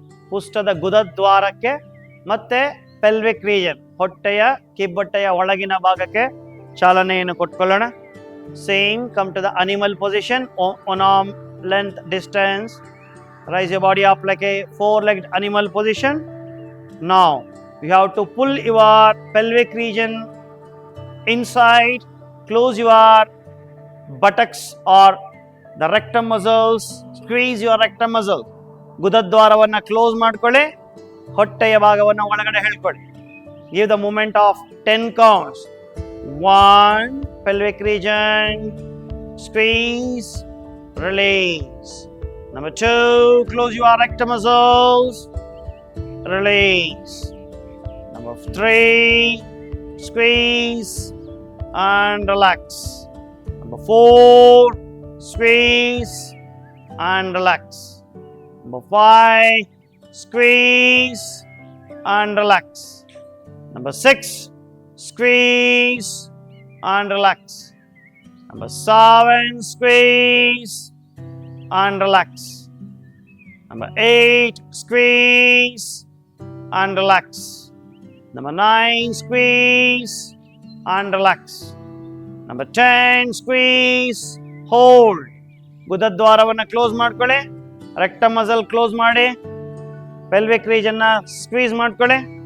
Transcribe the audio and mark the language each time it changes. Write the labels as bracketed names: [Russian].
[Kannada] ಪುಷ್ಟದ ಗುದದ್ವಾರಕ್ಕೆ ಮತ್ತೆ pelvic region, ಹೊಟ್ಟೆಯ ಕಿಬ್ಬೊಟ್ಟೆಯ ಒಳಗಿನ ಭಾಗಕ್ಕೆ ಚಾಲನೆಯನ್ನು ಕೊಟ್ಕೊಳ್ಳೋಣ. [English] Same, come to the animal position, one arm length distance. Raise your body up like a four-legged animal position. Now you have to pull your pelvic region inside, close your buttocks or the rectum muscles, squeeze your rectum muscle. [Kannada] ಗುದದ್ವಾರವನ್ನು close ಮಾಡ್ಕೊಳ್ಳಿ, ಹೊಟ್ಟೆಯ ಭಾಗವನ್ನು ಒಳಗಡೆ ಹೇಳ್ಕೊಳ್ಳಿ. [English] Give the movement of 10 counts. 1, pelvic region, squeeze, release. Number 2, close your rectum muscles, release. Number 3, squeeze and relax. Number 4, squeeze and relax. Number 5, squeeze and relax. Number 6, squeeze and relax. Number 7, squeeze and relax. Number 8, squeeze and relax. Number 9, squeeze and relax. Number 10, squeeze, hold. [Kannada] ಗುದದ್ವಾರವನ್ನು close ಮಾಡ್ಕೊಳ್ಳಿ, rectum muscle close ಮಾಡಿ, pelvic region ನ squeeze ಮಾಡ್ಕೊಳ್ಳಿ.